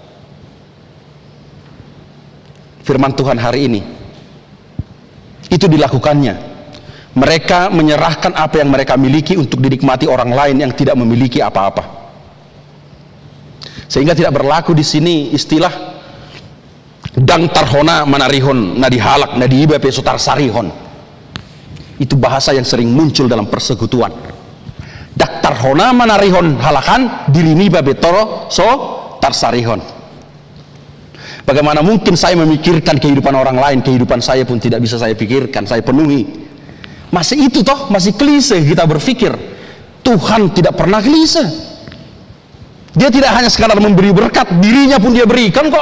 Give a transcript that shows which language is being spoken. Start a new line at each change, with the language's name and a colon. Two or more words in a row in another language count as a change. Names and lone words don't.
Indonesian: Firman Tuhan hari ini itu dilakukannya. Mereka menyerahkan apa yang mereka miliki untuk dinikmati orang lain yang tidak memiliki apa-apa. Sehingga tidak berlaku di sini istilah
Batak Toba: dang tarhona manarihon nadihalak nadiiba pesotar sarihon.
Indonesian: Itu bahasa yang sering muncul dalam persekutuan.
Batak Toba: Dak tarhona manarihon halakan diriniba betoro so tarsarihon.
Indonesian: Bagaimana mungkin saya memikirkan kehidupan orang lain, kehidupan saya pun tidak bisa saya pikirkan, saya penuhi. Masih itu toh, masih klise kita berpikir. Tuhan tidak pernah klise. Dia tidak hanya sekadar memberi berkat, dirinya pun dia berikan kok.